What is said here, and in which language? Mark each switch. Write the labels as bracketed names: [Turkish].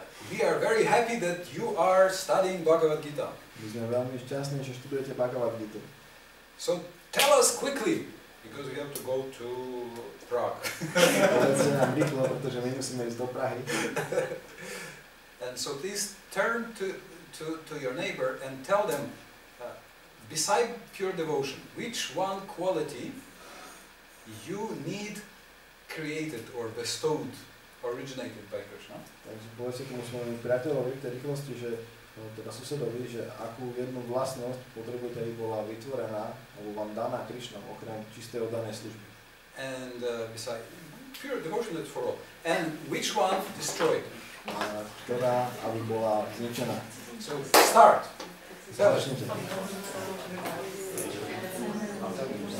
[English] We are very happy that you are studying Bhagavad Gita. [Slovak] My sme veľmi šťastní, že študujete Bhagavad Gitu. [English] So tell us quickly, because we have to go to Prague. [Slovak] Povedzte nám rýchlo, pretože my musíme ísť do Prahy. [English] And so please turn to your neighbor and tell them, beside pure devotion, which one quality you need created or bestowed, originated by Krishna. [Slovak] Takže povedzte tomu svojmu priateľovi v tej rýchlosti, že teda susedovi, že akú jednu vlastnosť potrebujete, aby bola vytvorená alebo vám daná Krišnom, okrem čistej oddanej služby. [English] And beside pure devotion, that's for all. And which one destroyed? [Slovak] Ktorá, aby bola zničená. [English] So start. [Slovak] Začnite.